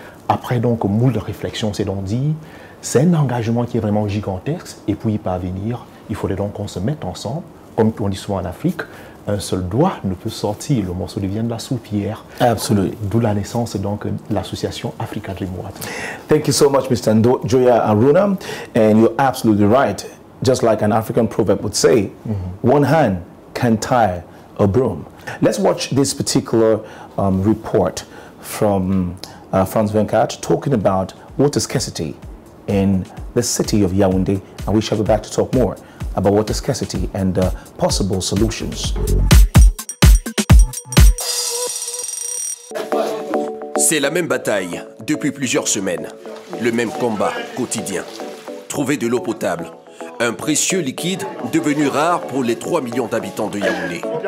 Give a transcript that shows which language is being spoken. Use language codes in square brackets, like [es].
[fr] Après donc moult de réflexions, c'est donc dit, c'est un engagement qui est vraiment gigantesque et pour y parvenir, il faudrait donc qu'on se mette ensemble, comme on dit souvent en Afrique, un seul doigt ne peut sortir, le morceau devient de la soupière. [en] Absolutely. [fr] D'où la naissance donc de l'association Africa Dream Water. [en] Thank you so much, Mr. Njoya Haruna, and you're absolutely right. Just like an African proverb would say, one hand can tie a broom. Let's watch this particular report from Frantz Venkat talking about water scarcity in the city of Yaoundé, and we shall be back to talk more about water scarcity and possible solutions. [fr] C'est la même bataille depuis plusieurs semaines, le même combat quotidien. Trouver de l'eau potable, un précieux liquide devenu rare pour les 3 millions d'habitants de Yaoundé.